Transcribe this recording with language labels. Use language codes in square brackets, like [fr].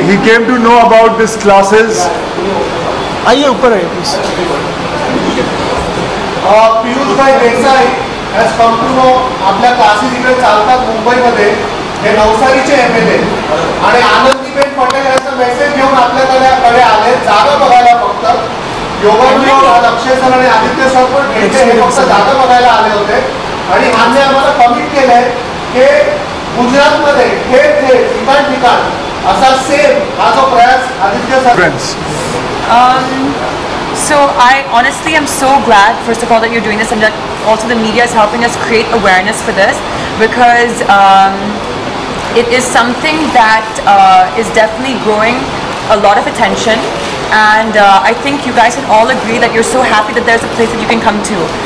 [en] He came to know about these classes. [hi] आइए ऊपर आइए प्लीज. [mr] पियुष भाई Desai [en] has come to know [mr] आपल्या क्लासेस इकडे चालतात मुंबईमध्ये. हे नवसारीचे MLA आणि आनंदीबेन पटेल यांचा मेसेज घेऊन आपल्याकडे आले. जागा बघायला फक्त. योगेंद्र अक्षय सर आणि आदित्य सर पण भेटले. हे फक्त जागा बघायला आले होते आणि ह्यांनी आम्हाला कमिट केलंय की गुजरातमध्ये ठिकाण असा सेम हा जो प्रयास Aditya sir. [en] Friends. So I honestly am so glad, first of all, that you're doing this, and that also the media is helping us create awareness for this, because it is something that is definitely growing a lot of attention, and I think you guys can all agree that you're so happy that there's a place that you can come to.